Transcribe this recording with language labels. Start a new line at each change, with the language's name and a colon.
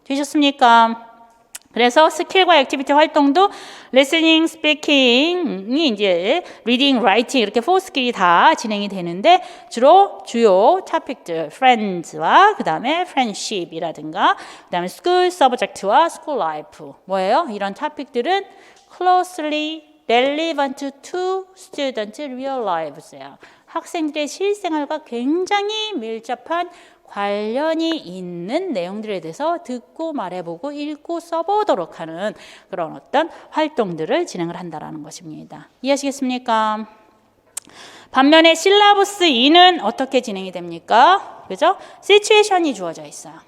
Korean: 되셨습니까? 그래서 스킬과 액티비티 활동도 리스닝, 스피킹이 이제 리딩, 라이팅 이렇게 4스킬이 다 진행이 되는데 주로 주요 토픽들, friends와 그 다음에 friendship이라든가 그 다음에
English: school subject
Korean: 와
English: school life
Korean: 뭐예요? 이런 토픽들은
English: closely relevant to student real lives예요.
Korean: 학생들의 실생활과 굉장히 밀접한 관련이 있는 내용들에 대해서 듣고 말해보고 읽고 써보도록 하는 그런 어떤 활동들을 진행을 한다는 것입니다. 이해하시겠습니까? 반면에 실라부스 2는 어떻게 진행이 됩니까? 그죠? 시츄에이션이 주어져 있어요.